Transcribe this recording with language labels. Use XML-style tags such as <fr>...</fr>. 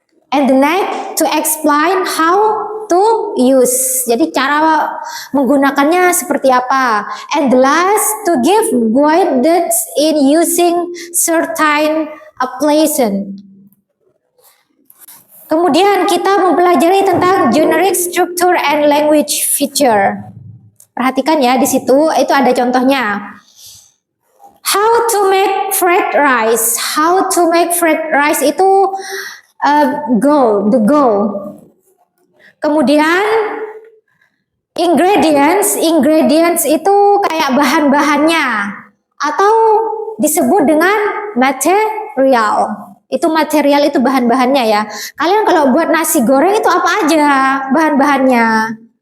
<en>And the next, to explain how to use.</en> <id>Jadi cara menggunakannya seperti apa.</id> <en>And the last, to give guidance in using certain application.</en> <id>Kemudian kita mempelajari tentang</id> <en>generic structure and language feature.</en> <id>Perhatikan ya di situ itu ada contohnya.</id> <en>How to make fried rice. How to make fried rice</en> <id>itu</id> <en>the goal.</en> <id>Kemudian ingredients itu kayak bahan-bahannya atau disebut dengan material. Itu material itu bahan-bahannya ya. Kalian kalau buat nasi goreng itu apa aja bahan-bahannya?</id>